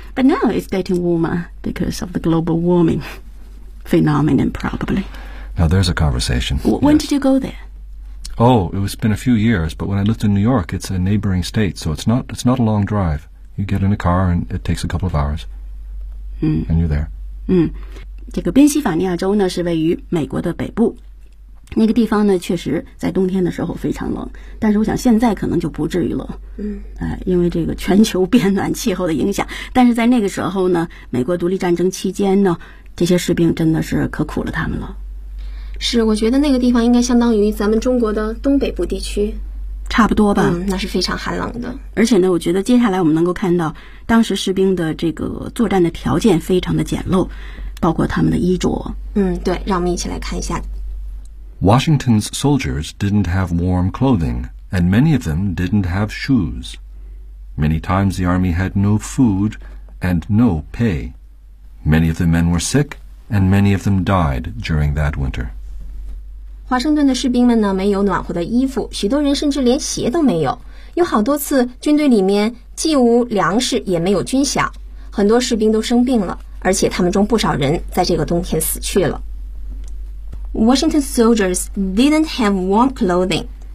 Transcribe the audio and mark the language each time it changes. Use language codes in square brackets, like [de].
[en] But now it's getting warmer because of the global warming phenomenon, probably. Now there's a conversation. When did you go there? Oh, it was been a few years, but when I lived in New York, it's a neighboring state, so it's not a long drive. You get in a car and it takes a couple of hours. And you're there. [zh] 这个宾夕法尼亚州呢是位于美国的北部。那个地方呢确实在冬天的时候非常冷，但是我想现在可能就不至于了，因为这个全球变暖气候的影响，但是在那个时候呢，美国独立战争期间呢，这些士兵真的是可苦了他们了。是，我觉得那个地方应该相当于咱们中国的东北部地区差不多吧，那是非常寒冷的。而且呢，我觉得接下来我们能够看到当时士兵的这个作战的条件非常的简陋，包括他们的衣着。对，让我们一起来看一下。 [en] Washington's soldiers didn't have warm clothing, and many of them didn't have shoes. Many times the army had no food and no pay. Many of the men were sick, and many of them died during that winter. [zh] 华盛顿的士兵们呢，没有暖和的衣服，许多人甚至连鞋都没有。有好多次，军队里面既无粮食，也没有军饷，很多士兵都生病了，而且他们中不少人在这个冬天死去了。 [en] Washington soldiers didn't have warm clothing.